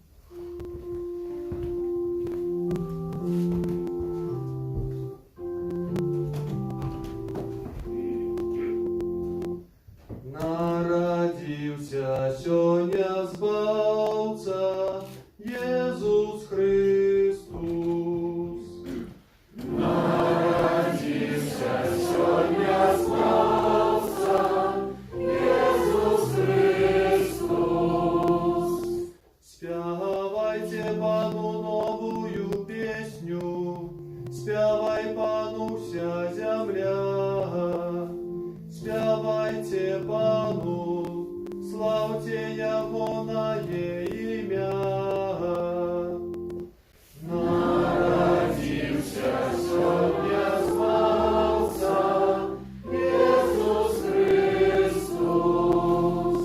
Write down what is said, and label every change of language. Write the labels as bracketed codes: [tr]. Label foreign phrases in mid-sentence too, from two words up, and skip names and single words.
[uk] Народився сьогодні Збавця, Єсус Христос. Народився сьогодні Збавця, Єсус Христос. [be] Спявайте Пану новую песню, спявай Пану вся земля. Спявайте Пану, славьте Ягоное ім'я. [uk] Народився сьогодні Збавця, Єсус Христос.